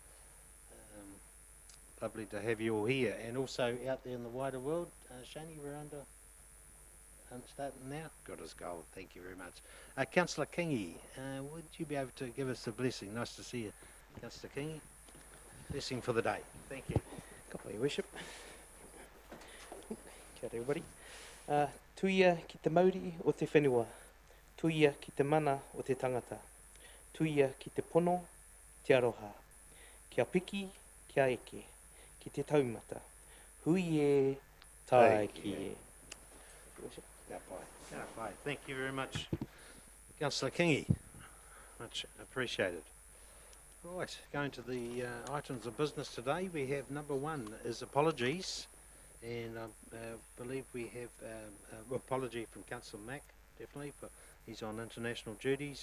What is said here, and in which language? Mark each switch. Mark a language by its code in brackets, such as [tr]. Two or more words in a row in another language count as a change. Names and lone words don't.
[en] Lovely to have you all here, and also out there in the wider world. Shani, we're starting now. Good as gold, thank you very much. Councillor Kingi, would you be able to give us a blessing? Nice to see you, Councillor Kingi. Blessing for the day. Thank you. Kapai, Your Worship. [mi] Kia ora everybody. Tuia ki te mauri o te whenua. Tuia ki te mana o te tangata. Tuia ki te pono, te aroha. Kia piki, kia eke. Ki te taumata. Hui e, tae ki e. [en] Thank you very much, Councillor Kingi. Much appreciated. Right, going to the items of business today. We have number one is apologies, and I believe we have apology from Councillor Mack, definitely, but he's on international duties.